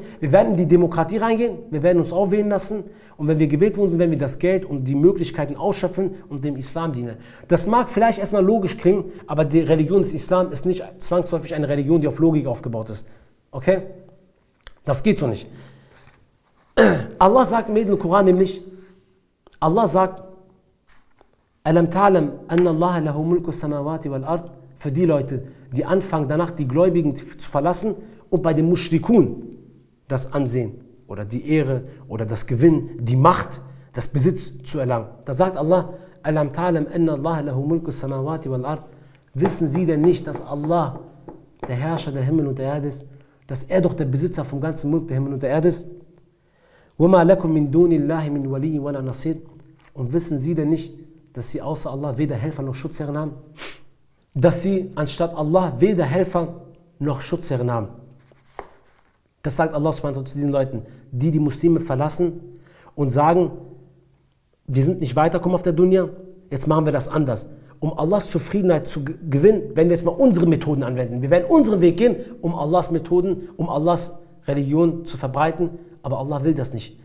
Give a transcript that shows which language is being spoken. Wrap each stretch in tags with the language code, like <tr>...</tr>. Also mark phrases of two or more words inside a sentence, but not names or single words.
<de>Wir werden in die Demokratie reingehen, wir werden uns aufwählen lassen und wenn wir gewählt worden sind, werden wir das Geld und die Möglichkeiten ausschöpfen und dem Islam dienen. Das mag vielleicht erstmal logisch klingen, aber die Religion des Islam ist nicht zwangsläufig eine Religion, die auf Logik aufgebaut ist. Okay? Das geht so nicht. Allah sagt im Koran nämlich, Allah sagt,</de> <ar>ألم تعلم أن الله له ملك السماوات والأرض,</ar> <de>für die Leute, die anfangen danach die Gläubigen zu verlassen und bei den Mushrikun das Ansehen oder die Ehre oder das Gewinn, die Macht, das Besitz zu erlangen. Da sagt Allah,</de> <ar>ألم تعلم أن الله له ملك السماوات والأرض,</ar> <de>wissen sie denn nicht, dass Allah der Herrscher der Himmel und der Erde ist, dass er doch der Besitzer vom ganzen Mulk der Himmel und der Erde ist?</de> <ar>وَمَا لَكُمْ مِنْ دُونِ اللَّهِ مِنْ وَلِيٍّ وَلَا نَصِيرٍ.</ar> <de>Und wissen sie denn nicht, dass sie außer Allah weder Helfer noch Schutzherren haben? Dass sie anstatt Allah weder Helfer noch Schutzherren haben. Das sagt</de> <ar>الله سبحانه وتعالى</ar> <de>zu diesen Leuten, die die Muslime verlassen und sagen, wir sind nicht weitergekommen auf der Dunya, jetzt machen wir das anders. Um Allahs Zufriedenheit zu gewinnen, werden wir jetzt mal unsere Methoden anwenden. Wir werden unseren Weg gehen, um Allahs Methoden, um Allahs Religion zu verbreiten, aber Allah will das nicht.</de>